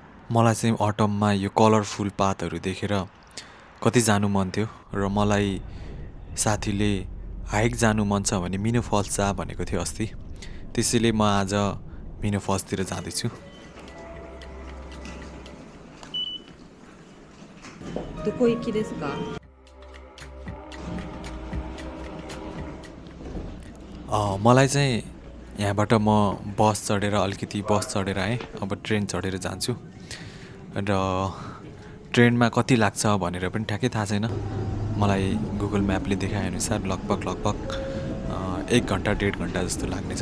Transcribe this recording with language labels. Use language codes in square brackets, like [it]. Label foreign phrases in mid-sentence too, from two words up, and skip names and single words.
[ne] मलाई चाहिँ अटममा यो कलरफुल पातहरू देखेर कति जानु मन थियो र मलाई साथीले हाइक जानु मन छ भने मिनो फल्स जा भनेको थियो अस्ति। त्यसैले म आज मिनो फल्सतिर जाँदैछु। [ja] どこ行きですか? [ne] मलाई चाहिँ यहाँबाट म बस चढेर अलिकति बस चढेर आएँ। अब ट्रेन चढेर जान्छु र ट्रेनमा कति लाग्छ भनेर पनि ठ्याक्कै थाहा छैन। मलाई गुगल म्यापले देखाएअनुसार लगभग 1 घन्टा 1.5 घन्टा जस्तो लाग्नेछ।